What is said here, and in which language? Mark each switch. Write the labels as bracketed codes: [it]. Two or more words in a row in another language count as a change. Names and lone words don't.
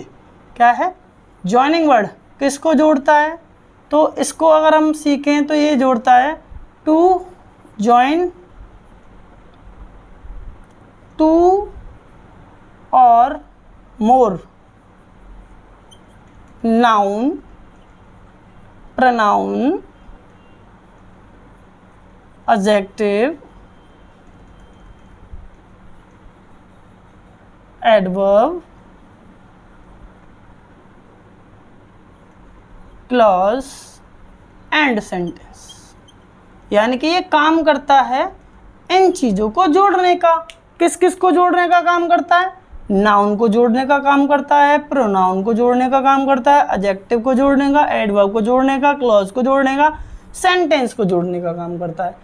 [hi] क्या है, [en] joining word. [hi] किसको जोड़ता है, तो इसको अगर हम सीखें तो ये जोड़ता है [en] to join two or more noun, pronoun, adjective, adverb, clause and sentence। [hi] यानी कि ये काम करता है इन चीज़ों को जोड़ने का। किस किस को जोड़ने का काम करता है, नाउन को जोड़ने का काम करता है, प्रोनाउन को जोड़ने का काम करता है, एडजेक्टिव को जोड़ने का, एडवर्ब को जोड़ने का, क्लॉज को जोड़ने का, सेंटेंस को जोड़ने का काम करता है।